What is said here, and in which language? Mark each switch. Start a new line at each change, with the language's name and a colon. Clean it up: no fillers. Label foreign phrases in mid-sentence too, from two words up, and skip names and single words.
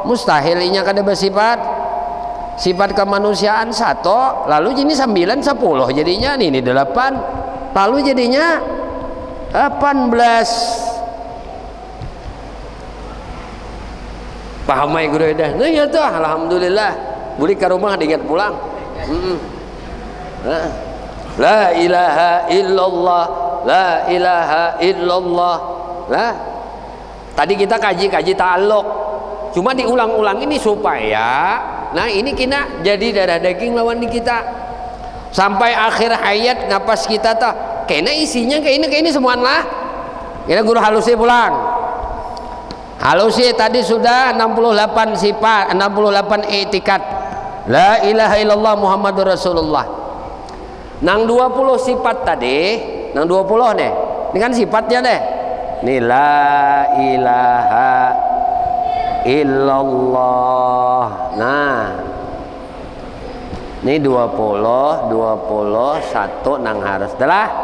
Banjar: Mustahilnya kada bersifat sifat kemanusiaan 1. Lalu jadi 9 10 jadinya ini 8. Lalu jadinya 18. Paham ya guru dah? Nah ya tuh, alhamdulillah. Boleh ke rumah diingat pulang.
Arabic: لا إله إلا الله لا إله إلا الله.
Banjar: Lah, tadi kita kaji ta'alluq, cuma diulang-ulang ini supaya nah ini kita jadi darah daging lawan di kita sampai akhir hayat. Napas kita tuh kayaknya isinya kayak ini semuaan lah. Kita guru halusi pulang. Halusi tadi sudah 68 sifat, 68 i'tiqad.
Arabic: لا إله إلا الله محمد رسول الله.
Banjar: Nang 20 sifat tadi, nang 20 nih. Ini kan sifatnya deh. Ini
Arabic: لا إله إلا الله.
Banjar: Nah. Ini 21 nang harus adalah.